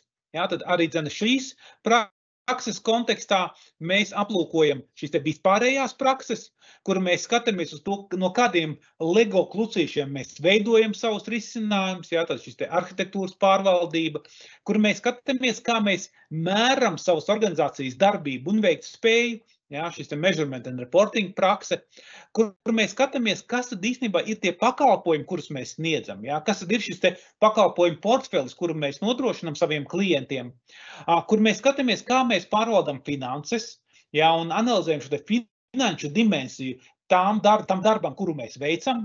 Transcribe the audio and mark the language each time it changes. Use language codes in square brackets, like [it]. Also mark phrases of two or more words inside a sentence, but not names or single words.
[lv] Jā, tad arī šīs prakses kontekstā mēs aplūkojam šīs te vispārējās prakses, kur mēs skatāmies uz to, no kādiem LEGO klucīšiem mēs veidojam savus risinājumus, jā, tad šis te arhitektūras pārvaldība, kur mēs skatāmies, kā mēs mēram savas organizācijas darbību un veikt spēju, jā, šis te [en] measurement and reporting [lv] prakse, kur mēs skatāmies, kas tad īstenībā ir tie pakalpojumi, kurus mēs sniedzam, jā, kas tad ir šis te pakalpojumu portfelis, kuru mēs nodrošinam saviem klientiem, kur mēs skatāmies, kā mēs pārvaldam finanses, jā, un analizējam šo te finanšu dimensiju tam darbam, kuru mēs veicam,